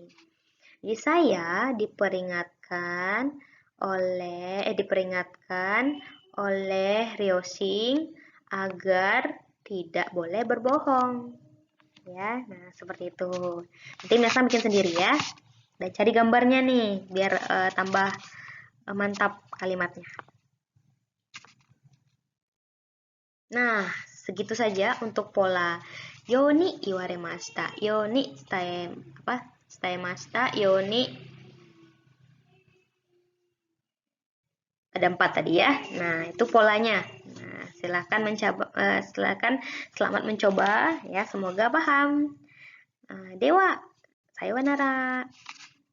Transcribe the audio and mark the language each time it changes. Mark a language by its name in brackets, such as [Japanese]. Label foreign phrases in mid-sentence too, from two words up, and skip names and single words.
[Indonesian] Jadi saya diperingatkan oleh Ryosing agar tidak boleh berbohong. Ya, nah seperti itu. Nanti minasan bikin sendiri ya. Dan cari gambarnya nih, biar tambah mantap kalimatnya. Nah, segitu saja untuk pola [Japanese] ように言われました. ように伝えました, [Indonesian] yoni ada 4 tadi ya. Nah, itu polanya. Nah, silakan selamat mencoba ya, semoga paham. [Japanese] では、さようなら.